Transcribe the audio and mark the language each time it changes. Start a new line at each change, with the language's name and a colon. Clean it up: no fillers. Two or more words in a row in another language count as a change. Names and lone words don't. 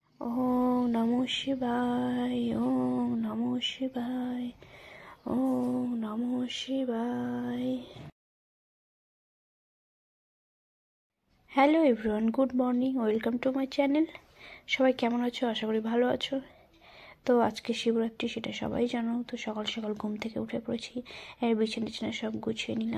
Sanskrit: ওম নমঃ শিবায়, ওম নমঃ শিবায়, ওম নমঃ শিবায়।
English: Hello everyone, good morning, welcome to my channel.
Bangla: সবাই কেমন আছো? আশা করি ভালো আছো। তো আজকে শিবরাত্রি, সেটা সবাই জানো। তো সকাল সকাল ঘুম থেকে উঠে পড়েছি, এর বিছানা সব গুছিয়ে নিলাম।